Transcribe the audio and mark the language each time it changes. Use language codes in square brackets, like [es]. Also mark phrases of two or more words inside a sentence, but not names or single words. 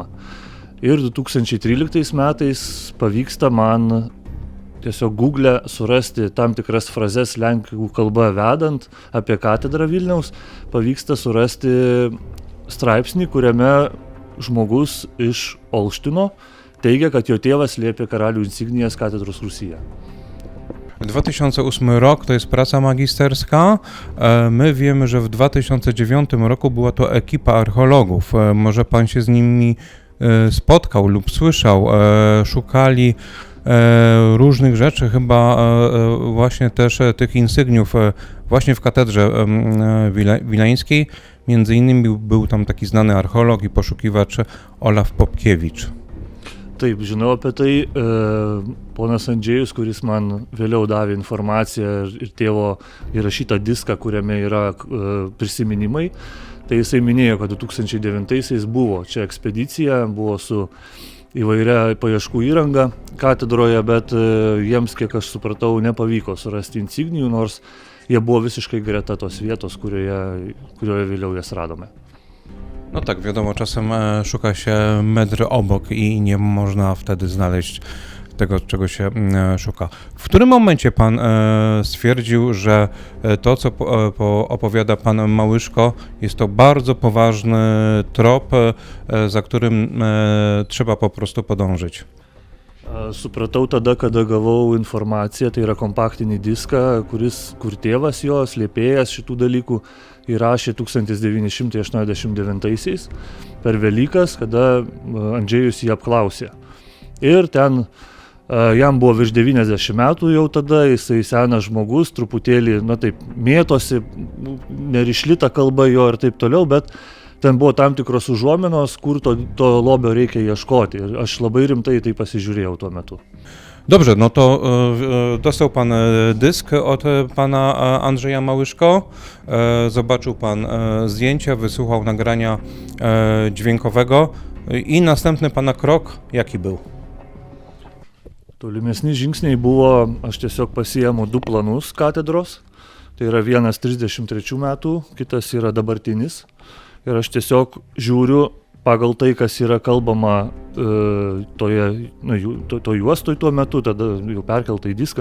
[lt] Ir 2013 metais pavyksta man tiesiog Google surasti tam tikras frazes lenkų kalba vedant apie katedrą Vilniaus, pavyksta surasti straipsnį, kuriame žmogus iš Olštino teigia, kad jo tėvas slėpė karalių insignijas katedros Rūsyje. [pl] 2008 rok to jest praca magisterska. My wiemy, że w 2009 roku była to ekipa archeologów. Może pan się z nimi spotkał lub słyszał. Szukali różnych rzeczy, chyba właśnie też tych insygniów właśnie w katedrze wileńskiej. Między innymi był tam taki znany archeolog i poszukiwacz Olaf Popkiewicz. [lt] Taip, žinau apie tai. Ponas Andžėjus, kuris man vėliau davė informaciją ir tėvo įrašytą diską, kuriame yra prisiminimai, tai jisai minėjo, kad 2009-aisiais buvo čia ekspedicija, buvo su įvairia paieškų įranga katedroje, bet jiems, kiek aš supratau, nepavyko surasti insignijų, nors jie było visiškai greta tos vietos, kurioje vėliau jas radome. [pl] No tak, wiadomo, czasem szuka się metr obok i nie można wtedy znaleźć tego, czego się szuka. W którym momencie pan stwierdził, że to, co opowiada pan Małyszko, jest to bardzo poważny trop, za którym trzeba po prostu podążyć? [lt] Supratau tada, kada gavau informaciją, tai yra kompaktinį diską, kur tėvas jo, slėpėjas šitų dalykų, įrašė 1989 per Velykas, kada Andžejus jį apklausė. Ir ten jam buvo virš 90 metų jau tada, jisai senas žmogus, truputėlį, taip, mėtosi, nerišlita kalba jo ir taip toliau, bet ten buvo tam tikros užuominos, kur to lobio reikia ieškoti. Ir aš labai rimtai tai pasižiūrėjau tuo metu. [pl] Dobrze, no to dostał pan dysk od pana Andrzeja Małyszko, zobaczył pan zdjęcia, wysłuchał nagrania dźwiękowego i następny pana krok jaki był? [lt] Tolimesni žingsniai buvo, aš tiesiog pasiėmu du planus katedros, tai yra vienas 33 metų, kitas yra dabartinis. Ir aš tiesiog žiūriu pagal tai, kas yra kalbama to juostoj tuo metu, tada jau perkelta į diską.